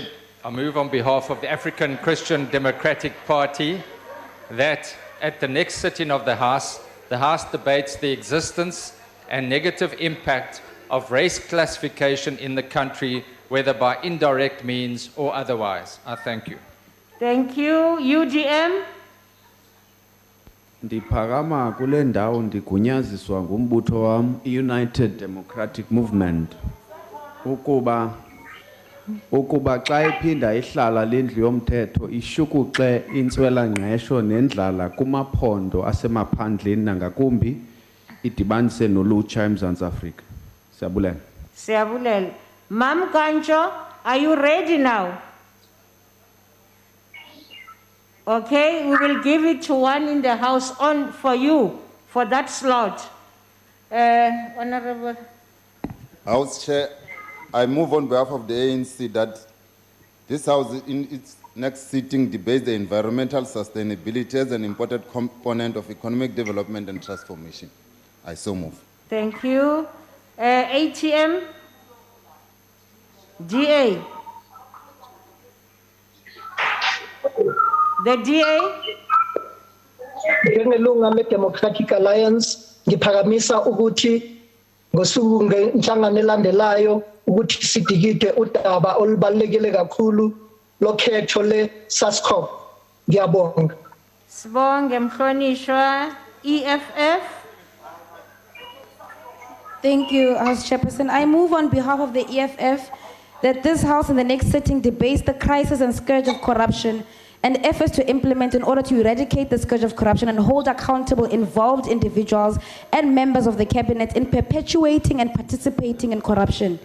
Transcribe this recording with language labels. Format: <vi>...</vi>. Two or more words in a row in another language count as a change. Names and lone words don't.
<en>I move on behalf of the African Christian Democratic Party that at the next sitting of the House debates the existence and negative impact of race classification in the country, whether by indirect means or otherwise. I thank you. Thank you. UDM.</en> <xh>Ndiphakama kule ndawo ndigunyaziswa ngumbutho wam United Democratic Movement ukuba xa iphinda ihlala lendlu yomthetho ishukuxe intswela-ngqesho nendlala kumaphondo asemaphandleni nangakumbi idibanise nolutsha eMzantsi Afrika. Siyabulela. Siyabulela. Mam Ganjo,</xh> <en>are you ready now? Okay, we will give it to one in the house on for you for that slot. Honorable. House Chair, I move on behalf of the ANC that this House in its next sitting debates the environmental sustainability as an important component of economic development and transformation. I so move. Thank you. ATM. DA. The DA.</en> <zu>Njengelunga le-Democratic Alliance ngiphakamisa ukuthi ngosuku ngenhlangano elandelayo ukuthi sidikide udaba olubalulekile kakhulu lokhetho le-SASCOP. Ngiyabonga. Sibonge mhlonishwa. EFF.</zu> <en>Thank you, House Chairperson. I move on behalf of the EFF that this House in the next sitting debates the crisis and scourge of corruption and efforts to implement in order to eradicate the scourge of corruption and hold accountable involved individuals and members of the cabinet in perpetuating and participating in corruption.</en>